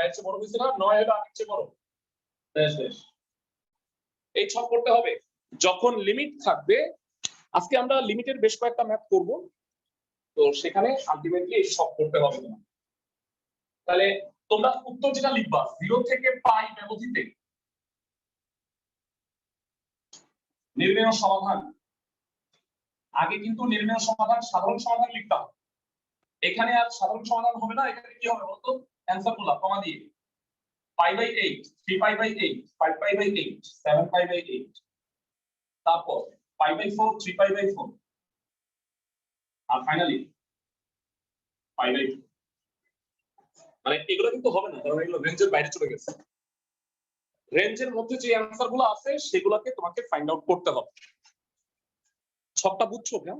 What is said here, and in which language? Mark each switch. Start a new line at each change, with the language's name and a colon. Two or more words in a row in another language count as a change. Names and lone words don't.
Bangla: এর চেয়ে বড় হইছে না 9 হলো 8 এর চেয়ে বড় ড্যাশ ড্যাশ এই ছক করতে হবে যখন লিমিট থাকবে আজকে আমরা লিমিটের বেশ কয়েকটা ম্যাথ করব তো সেখানে আলটিমেটলি এই সব করতে হবে তোমার তাহলে তোমরা উত্তর যেটা লিখবা 0 থেকে পাই ব্যবধিতে নির্ণয় সমাধান আগে কিন্তু নির্ণয় সমাধান সাধারণ সমাধান লিখতাম এখানে আর সাধারণ সমাধান হবে না এখানে কি হবে বলতো অ্যানসার গুলো কমা দিয়ে
English: pi by 8 3 pi by 8 5 pi by 8 7 pi by 8 তারপর pi by 4 3 pi by 4
Bangla: আর ফাইনালি
English: pi by 2
Bangla: মানে এগুলো কিন্তু হবে না কারণ এগুলো রেঞ্জের বাইরে চলে গেছে রেঞ্জের মধ্যে যে অ্যানসার গুলো আছে সেগুলোকে তোমাকে
English: find out
Bangla: করতে হবে ছকটা বুঝছো কেন